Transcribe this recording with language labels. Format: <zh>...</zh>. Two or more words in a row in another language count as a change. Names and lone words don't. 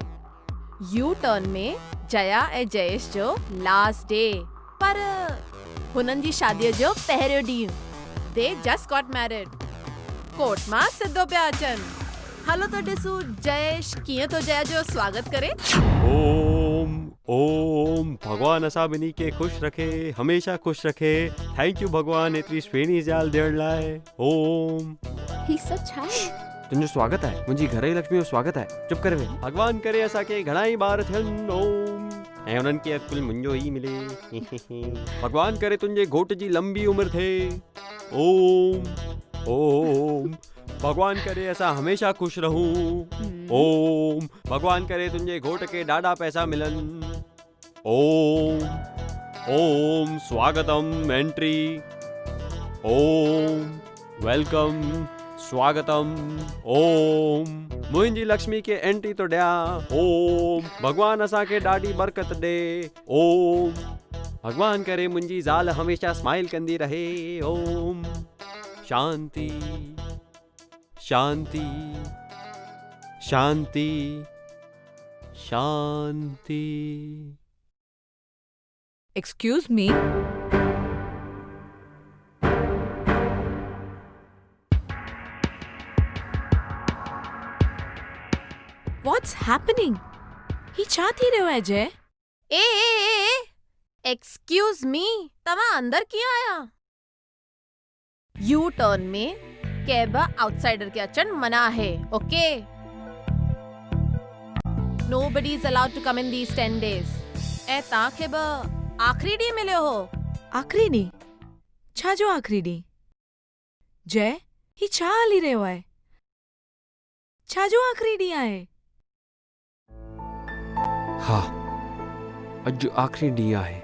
<sd>U-turn में जया ऐं जयेश जो</sd> <en>last day,</en> <sd>पर हुननि जी शादीअ जो पहिरियों ॾींहुं।</sd> <en>They just got married.</en> <sd>कोर्ट मां सिधो पिया अचनि। हलो तो ॾिसूं जयेश कीअं तो जया जो स्वागत करे। ओम ओम भगवान असां ॿिन्ही खे खुश रखे, हमेशा खुश रखे।</sd> <en>thank you</en> <sd>भगवान एतिरी सुहिणी ज़ाल ॾियण लाइ। ओम। ही सच है। तुंहिंजो स्वागत आहे, मुंहिंजी घर जी लक्ष्मी जो स्वागत आहे। चुप करे वेह। भगवान करे असांखे घणा ई ॿार थियनि। ओम। ऐं उन्हनि खे अकुल मुंहिंजो ई मिले। भगवान करे तुंहिंजे घोट जी लंबी उमिरि थिए। ओम ओम। भगवान करे असां हमेशा खुश रहूं। ओम। भगवान करे तुंहिंजे घोट खे ॾाढा पैसा मिलनि। ओम ओम। स्वागतम एंट्री। ओम वेलकम। स्वागतम। ओम। मुंहिंजी लक्ष्मी खे एंट्री तो ॾियां। ओम। भगवान असांखे ॾाढी बरकत ॾे। ओम। भगवान करे मुंहिंजी ज़ाल हमेशा स्माइल कंदी रहे। ओम। शांति शांति शांति शांति।</sd> <en>excuse me. What's happening?</en> <sd>ही छा थी रहियो आहे जय?</sd> <en>excuse me,</en> <sd>तव्हां अंदर कीअं आया? यू टर्न में कैब आउटसाइडर के अचण मना है, ओके?</sd> <en>Nobody is allowed to come in these 10 days.</en> <sd>ऐं तव्हांखे बि आखिरी ॾींहुं मिलियो हो। आखिरी ॾींहुं? छा जो आखिरी ॾींहुं? जय, ही छा हली रहियो आहे? छा जो आखिरी ॾींहुं आहे? हाँ, अॼु आखिरी ॾींहुं आहे।</sd>